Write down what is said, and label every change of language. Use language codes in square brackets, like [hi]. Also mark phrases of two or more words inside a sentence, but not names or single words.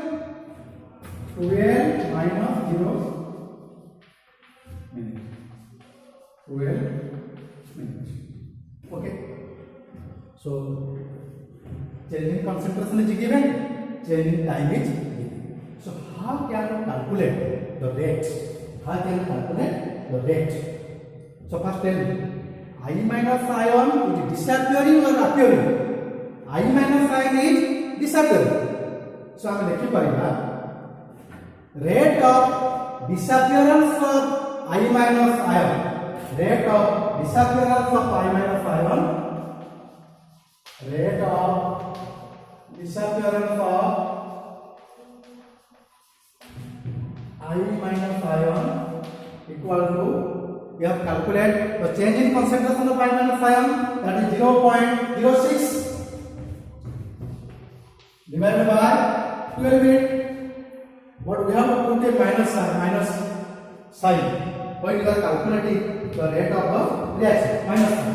[en] 12 minus 0 minute 12 okay so change in concentration is given change in time is given so how can we calculate the rate so first tell me I minus ion is disappearing or appearing I minus ion is disappearing so [or] ହମ ଦେଖି ପାରିବା [en] rate of disappearance of I minus ion rate of disappearance of I minus ion rate of disappearance of I minus ion equal to we have calculate the change in concentration of I minus ion that is 0.06 divided by 12 minutes but we have to put a minus sign when you are calculating the rate of the reaction minus sign.